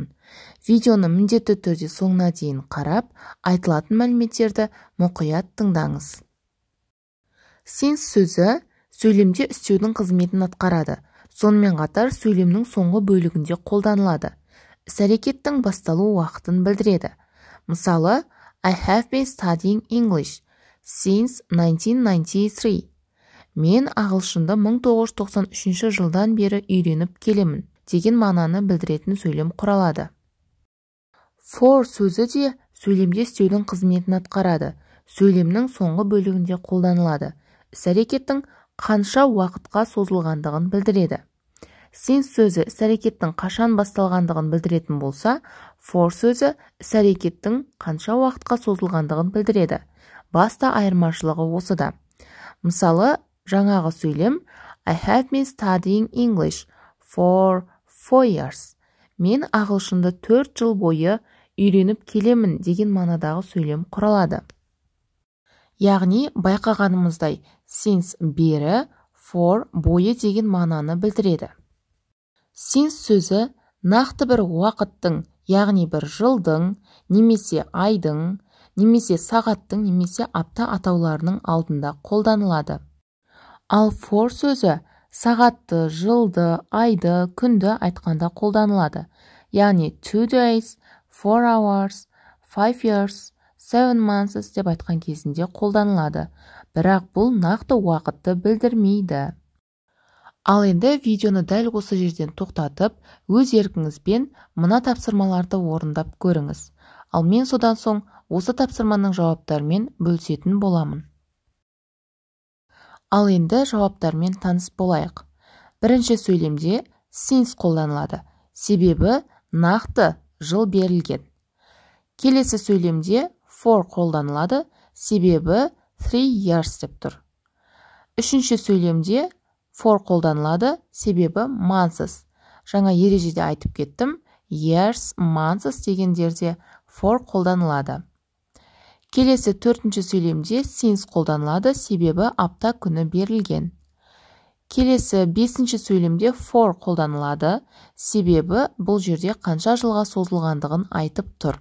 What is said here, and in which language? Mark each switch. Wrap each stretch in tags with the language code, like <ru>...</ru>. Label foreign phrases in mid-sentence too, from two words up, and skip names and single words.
<kk>Видеоны міндетті түрде соңына дейін қарап, айтылатын мәліметтерді мұқият тыңдаңыз. Since сөзі сөйлемде істеудің қызметін атқарады. Сонымен қатар сөйлемнің соңғы бөлігінде қолданылады. Іс-әрекеттің басталу уақытын білдіреді. Мысалы,</kk> <en>I have been studying English since 1993.</en> <kk>Мен ағылшынды 1993 жылдан бері үйреніп келемін деген мағынаны білдіретін сөйлем құралады. For сөзі де сөйлемде істеудің қызметін атқарады. Сөйлемнің соңғы бөлігінде қолданылады. Іс-әрекеттің қанша уақытқа созылғандығын білдіреді. Since сөзі іс-әрекеттің қашан басталғандығын білдіретін болса, for сөзі іс-әрекеттің қанша уақытқа созылғандығын білдіреді. Басты айырмашылығы осыда. Мысалы, жаңағы сөйлем</kk> <en>I have been studying English for 4 years.</en> <kk>Мен ағылшынды 4 жыл бойы үйреніп келемін деген мағынадағы сөйлем құралады. Яғни, байқағанымыздай, since бері, for бойы деген мағынаны білдіреді. Since сөзі нақты бір уақыттың, яғни бір жылдың, немесе айдың, немесе сағаттың, немесе апта атауларының алдында қолданылады. Ал for сөзі сағатты, жылды, айды, күнді айтқанда қолданылады. Яғни</kk> <en>2 days, 4 hours, 5 years, 7 months</en> <kk>деп айтқан кезінде қолданылады. Бірақ бұл нақты уақытты білдірмейді. Ал енді видеоны дәл осы жерден тоқтатып, өз еркіңізбен мына тапсырмаларды орындап көріңіз. Ал мен содан соң осы тапсырманың жауаптарымен бөлісетін боламын. Ал енді жауаптармен таныс болайық. Бірінші сөйлемде since қолданылады. Себебі нақты жыл берілген. Келесі сөйлемде for қолданылады. Себебі 3 years деп тұр. Үшінші сөйлемде for қолданылады, себебі months. Жаңа ережеде айтып кеттім,</kk> <en>years, months</en> <kk>дегендерде for қолданылады. Келесі төртінші сөйлемде since қолданылады, себебі апта күні берілген. Келесі бесінші сөйлемде for қолданылады, себебі бұл жерде қанша жылға созылғандығын айтып тұр.</kk>